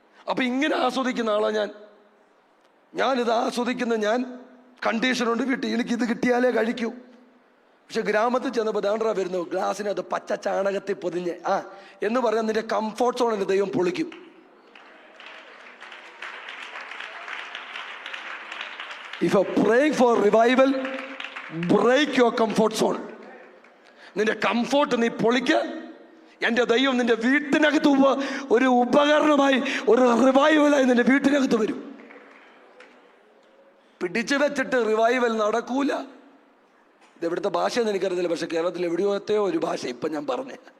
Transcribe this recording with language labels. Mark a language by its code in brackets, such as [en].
[ml] അപ്പം ഇങ്ങനെ ആസ്വദിക്കുന്ന ആളാണ് ഞാനിത് ആസ്വദിക്കുന്ന കണ്ടീഷനുണ്ട് വീട്ടിൽ, എനിക്കിത് കിട്ടിയാലേ കഴിക്കൂ. പക്ഷെ ഗ്രാമത്തിൽ ചെന്നപ്പോൾ ദാണ്ട്ര വരുന്നു, ഗ്ലാസ്സിനകത്ത് പച്ച ചാണകത്തിൽ പൊതിഞ്ഞ് എന്ന് പറഞ്ഞാൽ നിന്റെ കംഫോർട്ട് സോണിന് ദൈവം പൊളിക്കും. [en] If you are praying for revival, break your comfort zone. [ml] നിന്റെ കംഫോർട്ട് നീ പൊളിക്ക. എൻ്റെ ദൈവം നിന്റെ വീട്ടിനകത്ത് ഒരു ഉപകരണമായി, ഒരു റിവൈവലായി നിന്റെ വീട്ടിനകത്ത് വരും. പിടിച്ചു വെച്ചിട്ട് റിവൈവൽ നടക്കൂല. ഇതെവിടുത്തെ ഭാഷയെന്ന് എനിക്കറിയത്തില്ല, പക്ഷെ കേരളത്തിൽ എവിടെയോത്തെയോ ഒരു ഭാഷ ഇപ്പം ഞാൻ പറഞ്ഞേ.